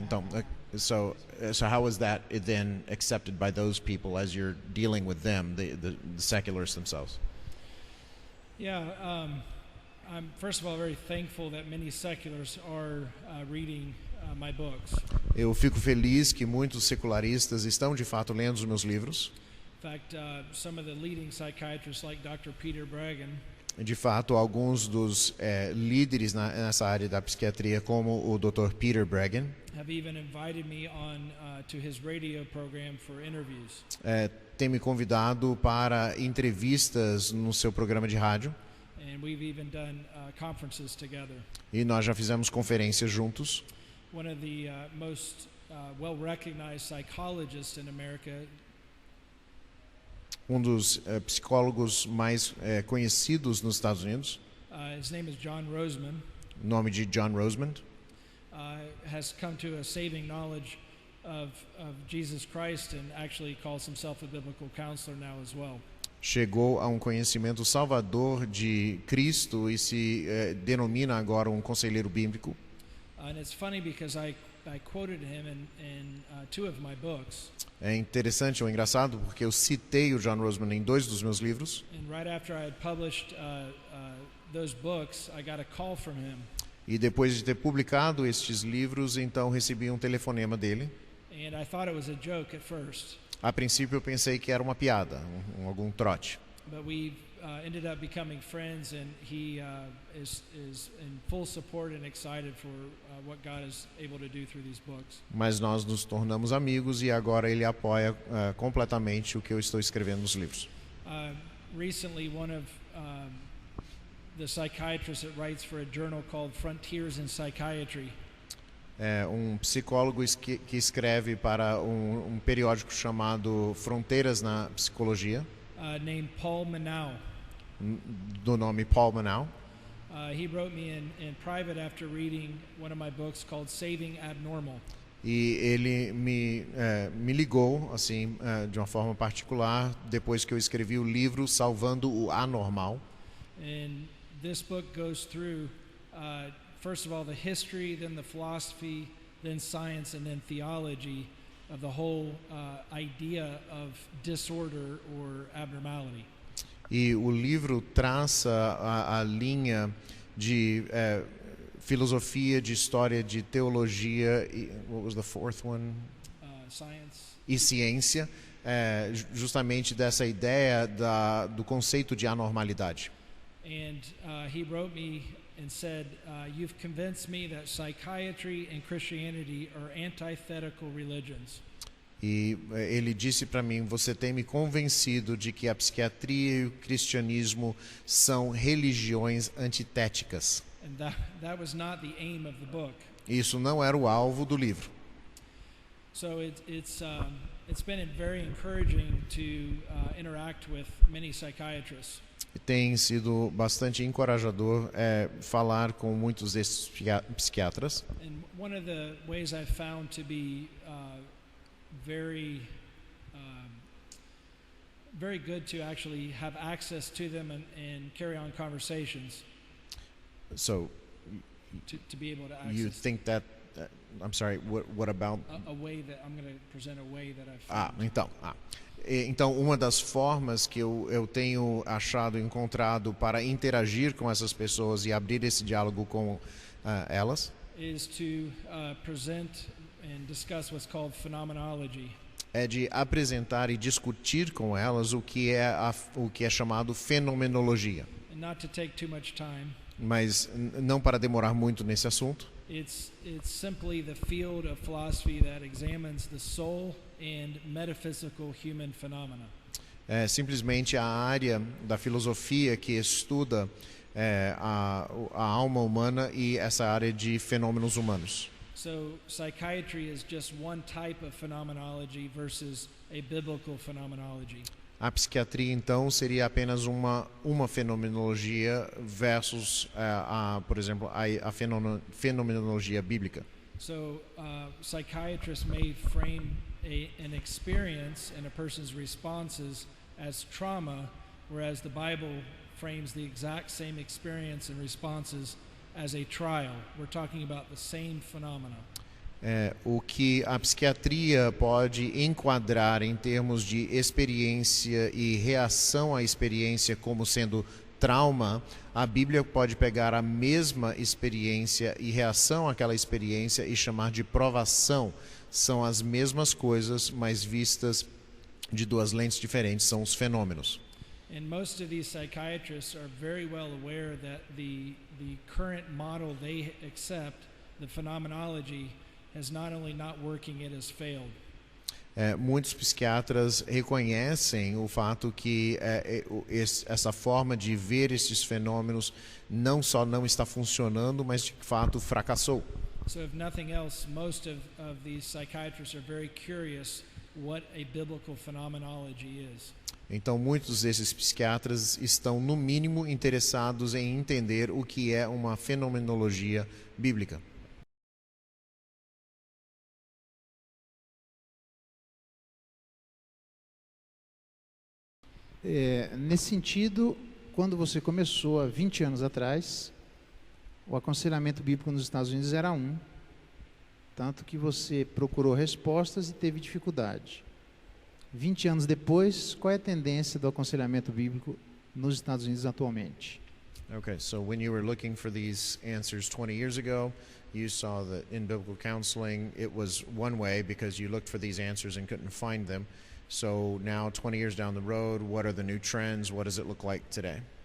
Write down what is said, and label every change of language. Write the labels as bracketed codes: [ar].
[en] Então, so how was that then accepted by those people as you're dealing with them, the secularists themselves? Yeah, I'm first of all very thankful that many seculars are reading my books. [pt] Eu fico feliz que muitos secularistas estão de fato lendo os meus livros. [en] In fact, some of the leading psychiatrists like Dr. Peter Breggin. [pt] De fato, alguns dos líderes nessa área da psiquiatria, como o Dr. Peter Breggin, [en] have even invited me on to his radio program for interviews. [pt] Tem me convidado para entrevistas no seu programa de rádio. [en] And we've even done conferences together. [pt] E nós já fizemos conferências juntos. [en] One of the most well-recognized psychologists in America. [pt] Um dos psicólogos mais conhecidos nos Estados Unidos. [en] His name is John Rosemond. [pt] O nome de John Rosemond. [en] Has come to a saving knowledge of Jesus Christ and actually calls himself a biblical counselor now as well. [pt] Chegou a um conhecimento salvador de Cristo e se denomina agora um conselheiro bíblico. [en] And it's funny because I quoted him in two of my books. [pt] É interessante ou engraçado porque eu citei o John Rosemond em 2 dos meus livros. [en] And right after I had published those books, I got a call from him. [pt] E depois de ter publicado estes livros, então recebi um telefonema dele. [en] And I thought it was a joke at first. [pt] A princípio eu pensei que era uma piada, algum trote. [en] But we ended up becoming friends, and he is in full support and excited for what God is able to do through these books. [pt] Mas nós nos tornamos amigos e agora ele apoia completamente o que eu estou escrevendo nos livros. [en] Recently, one of the psychiatrists that writes for a journal called Frontiers in Psychiatry. [pt] Um psicólogo que escreve para um periódico chamado Fronteiras na Psicologia. [en] Named Paul Manau. [pt] Do nome Paul Manau. [en] He wrote me in private after reading one of my books called Saving Abnormal. [pt] E ele me ligou assim de uma forma particular depois que eu escrevi o livro Salvando o Anormal. [en] And this book goes through first of all the history, then the philosophy, then science, and then theology of the whole idea of disorder or abnormality. [pt] E o livro traça a linha de filosofia, de história, de teologia e [en] what was the fourth one? Science. [pt] E ciência, justamente dessa ideia do conceito de anormalidade. [en] And he wrote me and said, "You've convinced me that psychiatry and Christianity are antithetical religions." [pt] E ele disse para mim: você tem me convencido de que a psiquiatria e o cristianismo são religiões antitéticas. [en] And that was not the aim of the book. [pt] Isso não era o alvo do livro. [en] So it's been very encouraging to interact with many psychiatrists. [pt] Tem sido bastante encorajador falar com muitos desses psiquiatras. [en] And one of the ways I've found to be very good to actually have access to them and carry on conversations. So to be able to access. you think that I'm sorry, what about a way that I'm going to present a way that I've found. [pt] Então uma das formas que eu tenho encontrado para interagir com essas pessoas e abrir esse diálogo com elas [en] is to present and discuss what's called phenomenology. [pt] É de apresentar e discutir com elas o que é chamado fenomenologia. [en] And not to take too much time. [pt] Mas não para demorar muito nesse assunto. [en] It's simply the field of philosophy that examines the soul and metaphysical human phenomena. [pt] É simplesmente a área da filosofia que estuda a alma humana e essa área de fenômenos humanos. [en] So psychiatry is just one type of phenomenology versus a biblical phenomenology. [pt] A psiquiatria então seria apenas uma fenomenologia versus por exemplo, a fenomenologia bíblica. [en] So psychiatrists may frame an experience and a person's responses as trauma, whereas the Bible frames the exact same experience and responses as a trial. We're talking about the same phenomena. [pt] O que a psiquiatria pode enquadrar em termos de experiência e reação à experiência como sendo trauma, a Bíblia pode pegar a mesma experiência e reação àquela experiência e chamar de provação. São as mesmas coisas, mas vistas de duas lentes diferentes, são os fenômenos. [en] And most of these psychiatrists are very well aware that the current model they accept, the phenomenology, is not only not working, it has failed. [pt] Muitos psiquiatras reconhecem o fato que essa forma de ver esses fenômenos não só não está funcionando, mas de fato fracassou. [en] So if nothing else, most of these psychiatrists are very curious what a biblical phenomenology is. [pt] Então muitos desses psiquiatras estão no mínimo interessados em entender o que é uma fenomenologia bíblica. Nesse sentido, quando você começou há 20 anos atrás, o aconselhamento bíblico nos Estados Unidos era tanto que você procurou respostas e teve dificuldade. 20 anos depois, qual é a tendência do aconselhamento bíblico nos Estados Unidos atualmente? [en] Okay, so when you were looking for these answers 20 years ago, you saw that in biblical counseling it was one way because you looked for these answers and couldn't find them. So now 20 years down the road, what are the new trends? What does it look like today?